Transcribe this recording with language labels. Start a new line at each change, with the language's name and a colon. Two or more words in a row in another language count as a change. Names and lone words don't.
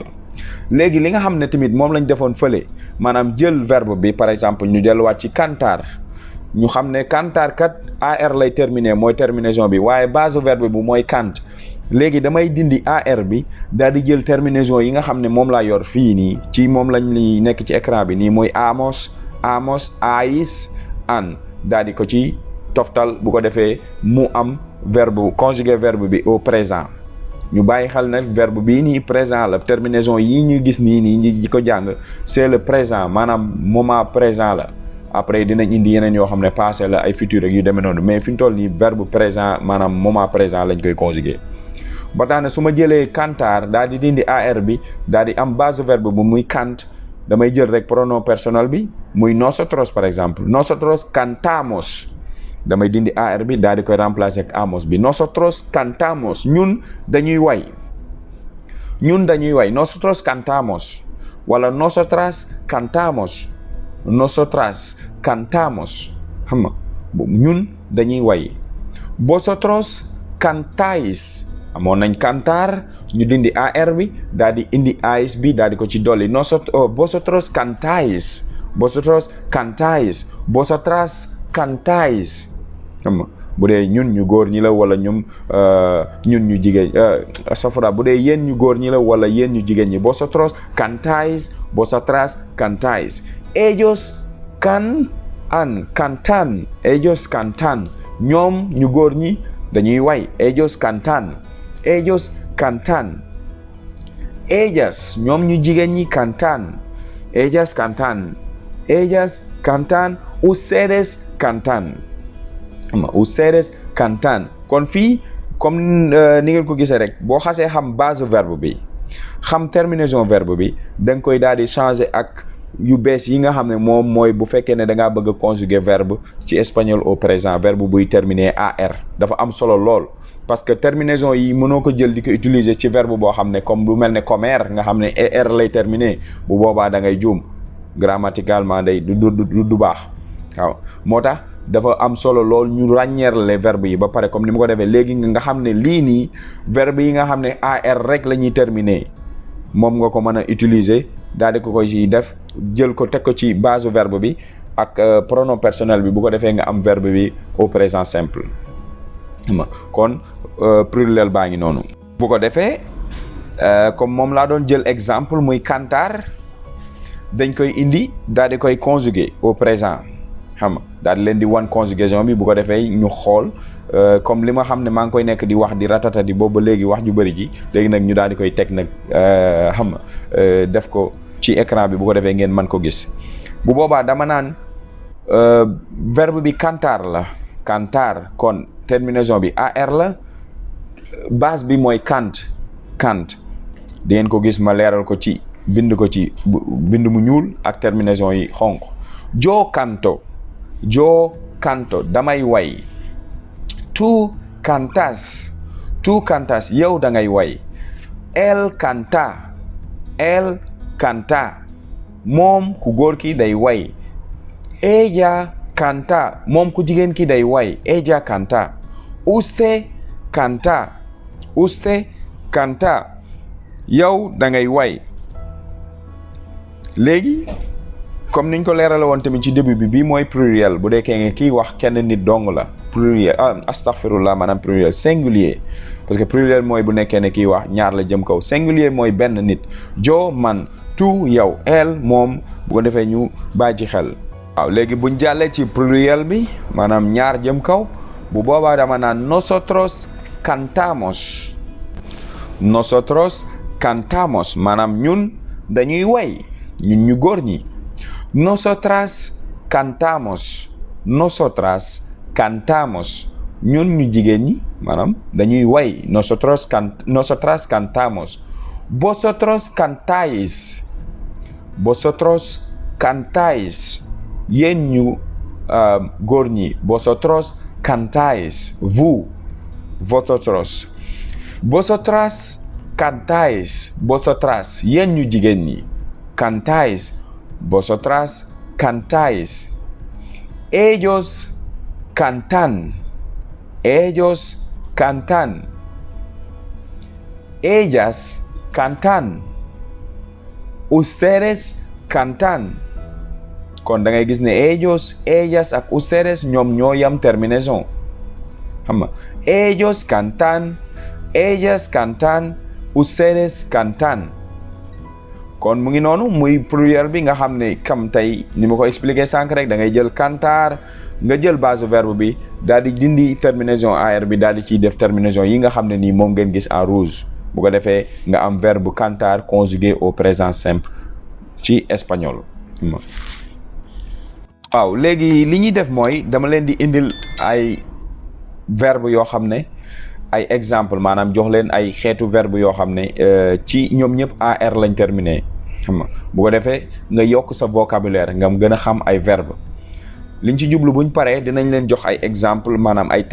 Wolof: léegi li nga xam ne tamit moom lañ defoon fële maanaam jël verbe bi
French: par exemple
Wolof: ñu delluwaat ci cantar ñu xam ne cantar kat AR lay terminer mooy terminaison bi waaye
French: base verbe
Wolof: bi mooy cant. léegi damay dindi AR bi daal di jël terminaison yi nga xam ne moom laa yor fii nii ci moom lañ li nekk ci écran bi nii mooy amos ais an daal di ko ci toftal bu ko defee mu am
French: verbe conjugué verbe
Wolof: bi
French: au présent.
Wolof: ñu bàyyi xel nag verbe bii nii présent la terminaison yii ñu gis nii ñi ko jàng
French: c'est le présent
Wolof: maanaam
French: moment présent
Wolof: la après dinañ indi yeneen yoo xam ne passé la ay futur ak yu demee noonu mais fi ñu toll nii
French: verbe présent
Wolof: maanaam
French: moment présent
Wolof: lañ koy conjugué. ba tax na su ma jëlee cantar daal di dindi AR bi daal di am
French: base verbe
Wolof: bu muy cant damay jël rek
French: pronom personnel
Wolof: bi muy nosotros
French: par exemple
Spanish: nosotros cantamos.
Wolof: damay dindi AR bi daal di koy remplacer ak amos bi
Spanish: nosotros cantamos
Wolof: ñun dañuy way
Spanish: nosotros cantamos
Wolof: wala
Spanish: nosotras cantamos
Wolof: xam nga ñun dañuy way.
Spanish: vosotros cantáis
Wolof: amoon nañ cantar ñu dindi AR bi daal di indi ais bi daal di ko ci dolli
Spanish: vosotros cantáis vosotras
Wolof: cantáis xam nga bu dee ñun ñu góor ñi la wala ñun ñu jigéen safara bu dee yéen ñu góor ñi la wala yéen ñu jigéen ñi
Spanish: vosotros cantáis vosotras cantáis ellos cantan
Wolof: ñoom ñu góor ñi dañuy way
Spanish: ellos cantan
Wolof: ellas ñoom ñu jigéen ñi
Spanish: cantan ustedes cantan
Wolof: kon fii comme ni ngeen ko gisee rek boo xasee xam
French: base verbe
Wolof: bi xam
French: terminaison verbe
Wolof: bi da nga koy daal di changer ak yu bees yi nga xam ne moom mooy bu fekkee ne da ngaa bëgg a
French: conjuguer verbe
Wolof: ci
French: espagnol au présent verbe
Wolof: buy terminer AR dafa am solo lool
French: parce que terminaison
Wolof: yi mënoo ko jël di ko utiliser ci verbe boo xam ne comme lu mel ne comer nga xam ne ER lay terminer bu boobaa da ngay juum grammaticalement day du baax waaw moo tax dafa am solo lool ñu ràññeerle verbe yi ba pare comme ni ma ko defee léegi nga xam ne lii nii verbe yi nga xam ne AR rek la ñuy terminer moom nga ko mën a utiliser daal di ko koy ci def jël ko teg ko ci
French: base verbe
Wolof: bi ak
French: pronom personnel
Wolof: bi bu ko defee nga am verbe bi
French: au présent simple
Wolof: kon pluriel baa ngi noonu. bu ko defee comme moom laa doon jël exemple muy cantar dañ koy indi daal di koy conjuguer
French: au présent
Wolof: xam nga daal di leen di wan conjugaison bi bu ko defee ñu xool comme li ma xam ne maa ngi koy nekk di wax di ratata di boobu ba léegi wax ju bëri ji léegi nag ñu daal di koy teg nag xam nga def ko ci écran bi bu ko defee ngeen mën ko gis bu boobaa dama naan verbe bi cantar la cantar kon terminaison bi ar la base bi mooy cant di ngeen ko gis ma leeral ko ci bind ko ci bind mu ñuul ak terminaison yi xonq yo canto damay way
Spanish: tú cantas
Wolof: yow da ngay way
Spanish: él canta
Wolof: moom ku góor ki day way
Spanish: ella canta
Wolof: moom ku jigéen ki day way
Spanish: ella canta usted
Wolof: canta yow da ngay way léegi comme niñ ko leerale woon tamit ci début bi bii mooy pluriel bu dee kii wax kenn nit dong la pluriel astaghfirullah maanaam
French: pluriel singulier parce que pluriel
Wolof: mooy bu nekkee ne kii wax ñaar la jëm kaw singulier mooy benn nit jo man tu yow el moom bu ko defee ñu bàyyi ci xel waaw léegi buñ jàllee ci pluriel bi maanaam ñaar jëm kaw bu boobaa dama naan
Spanish: nosotros cantamos
Wolof: maanaam ñun dañuy way ñun ñu góor ñi nosotras cantamos ñun ñu jigéen ñi maanaam dañuy way
Spanish: nosotras cantamos vosotros cantáis
Wolof: yéen ñu góor ñi
Spanish: vosotros cantáis vosotras cantáis vosotras
Wolof: yéen ñu jigéen ñi
Spanish: cantáis vosotras cantáis ellos cantan ellas cantan ustedes cantan
Wolof: kon da ngay gis ne
Spanish: ellos ellas
Wolof: ak ustedes ñoom ñoo yam terminaison xam nga
Spanish: ellos cantan ellas cantan ustedes cantan
Wolof: kon mu ngi noonu muy pluriel bi nga xam ne kam tey ni ma ko expliqué sànq rek da ngay jël cantar nga jël
French: base verbe
Wolof: bi daal di dindi terminaison ar bi daal di ciy def terminaison yi nga xam ne nii moom ngeen gis
French: en rouge
Wolof: bu ko defee nga am verbe cantar
French: conjugué au présent simple
Wolof: ci espagnol. waaw léegi li ñuy def mooy dama leen di indil ay verbe yoo xam ne ay exemple maanaam jox leen ay xeetu verbe yoo xam ne ci ñoom ñëpp ar lañ terminé xam nga bu ko defee nga yokk sa vocabulaire nga gën a xam ay verbe liñ ci jublu buñ paree dinañ leen jox ay exemple maanaam ay